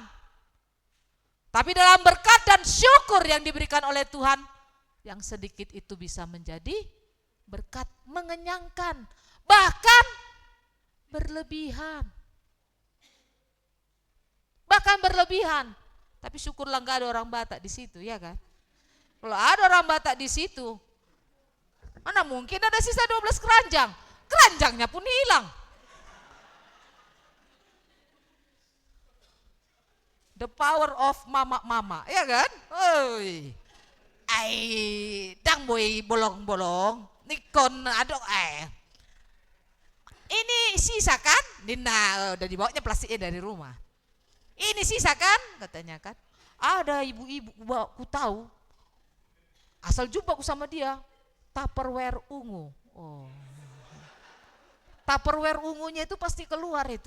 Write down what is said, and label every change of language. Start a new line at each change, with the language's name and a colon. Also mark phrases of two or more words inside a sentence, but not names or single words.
Indonesian: Tapi dalam berkat dan syukur yang diberikan oleh Tuhan, yang sedikit itu bisa menjadi berkat mengenyangkan, bahkan berlebihan. Bahkan berlebihan. Tapi syukurlah enggak ada orang Batak di situ, ya kan? Kalau ada orang Batak di situ, mana mungkin ada sisa 12 keranjang. Keranjangnya pun hilang.
English: The power of mama-mama,
Indonesian: ya kan? Oi.
Batak Toba: Dang boy bolong-bolong. Nikon adok
Indonesian: Ini sisa kan? Nina udah dibawanya plastiknya dari rumah. Ini sisa kan? Katanya kan. Ada ibu-ibu ku tahu. Asal jumpa aku sama dia. Tupperware ungu. Oh. Tupperware ungunya itu pasti keluar itu.